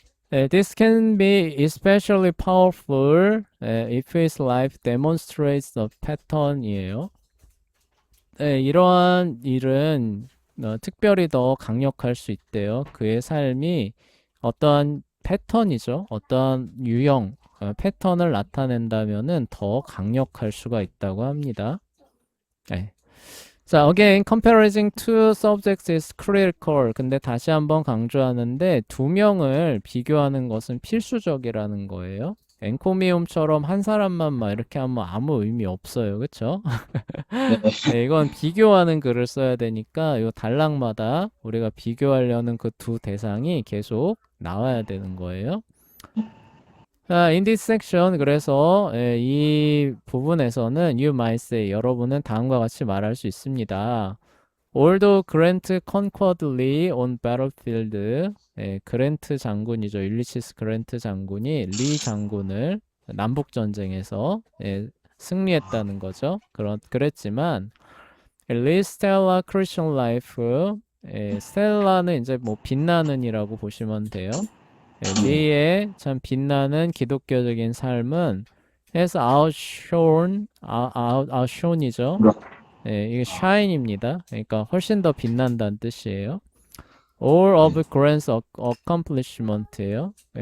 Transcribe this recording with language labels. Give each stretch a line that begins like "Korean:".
English: This can be especially powerful if his life demonstrates a pattern이에요.
Korean: 이러한 일은 특별히 더 강력할 수 있대요. 그의 삶이 어떠한 패턴이죠. 어떠한 유형, 패턴을 나타낸다면은 더 강력할 수가 있다고 합니다. 네.
English: 자, again, comparing two subjects is critical.
Korean: 근데 다시 한번 강조하는데 두 명을 비교하는 것은 필수적이라는 거예요. 엔코미움처럼 한 사람만 막 이렇게 하면 아무 의미 없어요. 그쵸? 네. 이건 비교하는 글을 써야 되니까 이 단락마다 우리가 비교하려는 그 두 대상이 계속 나와야 되는 거예요. 자,
English: in this section
Korean: 그래서 이 부분에서는
English: you might say
Korean: 여러분은 다음과 같이 말할 수 있습니다.
English: Although Grant conquered Lee on battlefield,
Korean: 그랜트 장군이죠. 율리시스 그랜트 장군이 리 장군을 남북 전쟁에서 승리했다는 거죠. 그랬지만 리 스텔라 크리스천 라이프 스텔라는 이제 뭐 빛나는이라고 보시면 돼요. 리의 참 빛나는 기독교적인 삶은
English: has outshone
Korean: 이죠. 이게 shine입니다. 그러니까 훨씬 더 빛난다는 뜻이에요.
English: All of Grant's accomplishment예요.